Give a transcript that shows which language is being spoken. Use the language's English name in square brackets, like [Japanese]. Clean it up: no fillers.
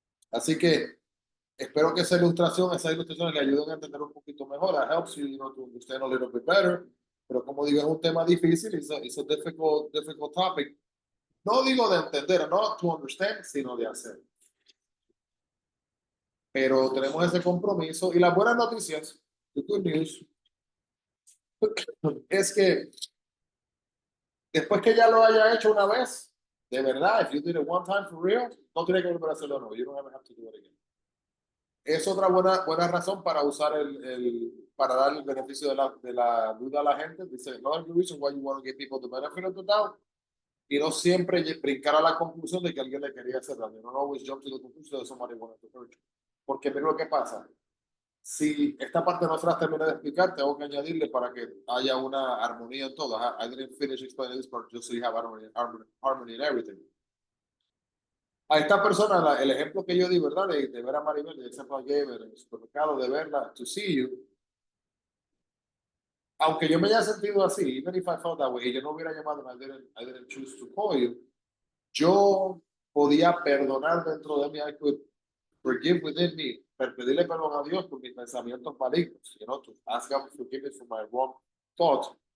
[Spanish] Así que espero que esas ilustraciones le ayuden a entender un poquito mejor. [English] It helps you, to understand a little bit better. [Spanish] Pero como digo, es un tema difícil. [English] It's a difficult topic. [Spanish] No digo de entender, no [English] to understand, [Spanish] sino de hacer. Pero tenemos ese compromiso. Y las buenas noticias, [English] the good news, [Spanish] es que después que ya lo haya hecho una vez, de verdad, [English] if you did it one time for real, [Spanish] no tiene que volver a hacerlo de nuevo. [English] You don't ever have to do it again. [Spanish] Es otra buena razón para usar para dar el beneficio de la duda a la gente. Dice, [English] another reason why you want to give people the benefit of the doubt. [Spanish] Y no siempre brincar a la conclusión de que alguien le quería hacer daño. [English] No always jump to the conclusion that somebody wanted to hurt you. [Spanish] Porque mira lo que pasa. Si esta parte no se las terminé de explicar, tengo que añadirle para que haya una armonía en todo. [English] I didn't finish explaining this part just so you have harmony in everything. [Spanish] A esta persona, el ejemplo que yo di, ¿verdad? De ver a Maribel, el ejemplo que gave en el supermercado, de verla, [English] to see you. [Spanish] Aunque yo me haya sentido así, [English] even if I felt that way, [Spanish] y yo no hubiera llamado, [English] I didn't choose to call you, [Spanish] yo podía perdonar dentro de mí, [English] I could forgive within me, [Spanish] pedirle perdón a Dios por mis pensamientos malignos, [English] to ask God for forgiveness for my wrong thoughts.